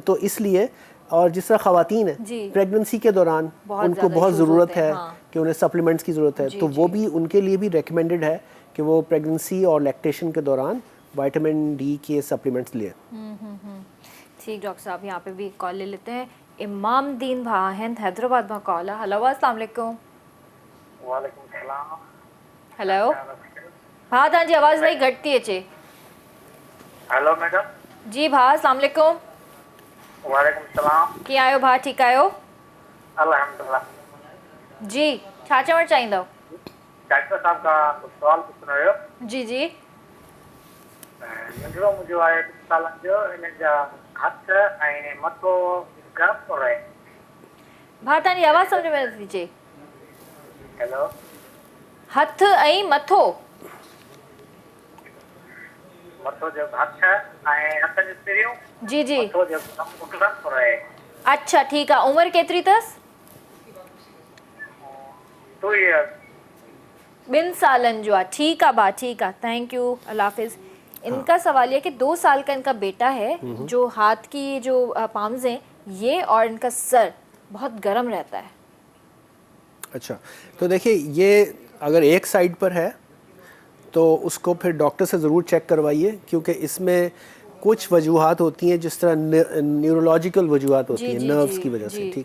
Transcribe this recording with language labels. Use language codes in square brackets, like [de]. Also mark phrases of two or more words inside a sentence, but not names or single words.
[ur] تو اس لیے، اور جس طرح خواتین ہے پریگننسی کے دوران ان کو بہت ضرورت ہے کہ انہیں سپلیمنٹس کی ضرورت ہے، تو وہ بھی ان کے لیے بھی ریکمنڈڈ ہے کہ وہ پریگننسی اور لیکٹیشن کے دوران وٹامن ڈی کے سپلیمنٹس لیے. ٹھیک ڈاکٹر صاحب، یہاں پہ بھی کال لے لیتے ہیں. امام دین بھاہند حیدرآباد میں کال ہے. ہیلو، السلام علیکم. وعلیکم السلام. हेलो। [sd] हाँ तव्हांजी आवाज़ इलाही घटि थी अचे। [en] Hello madam. [sd] जी भा, अस्सलाम वालेकुम। वालेकुम सलाम। कीअं आहियो भा, ठीकु आहियो? अल्हम्दुलिल्लाह। जी, छा चवणु चाहींदव? डॉक्टर साहब का सवाल पुछणो हुयो। जी जी। नंढड़ो मुंहिंजो आहे 2 सालनि जो, हिन जा हथ ऐं मथो गरम थो रहे। भा तव्हांजी आवाज़ सम्झ में नथी अचे। हेलो। हथ ऐं मथो। मथो जो हथ ऐं हथ जी सिरियूं। जी जी। मथो जो गरम थो रहे। अच्छा ठीक आहे। उमिरि केतिरी अथसि? [en] 2 years. [sd] 2 सालन जो है। [ur] ٹھیک ہے با، ٹھیک ہے, [en] thank you, [ur] اللہ حافظ۔ ان کا سوال یہ کہ 2 سال کا ان کا بیٹا ہے، جو ہاتھ کی جو پامز ہیں یہ اور ان کا سر بہت گرم رہتا ہے. اچھا، تو دیکھیے یہ اگر ایک سائیڈ پر ہے تو اس کو پھر ڈاکٹر سے ضرور چیک کروائیے، کیونکہ اس میں کچھ وجوہات ہوتی ہیں، جس طرح نیورولوجیکل وجوہات ہوتی ہیں نروز کی وجہ سے.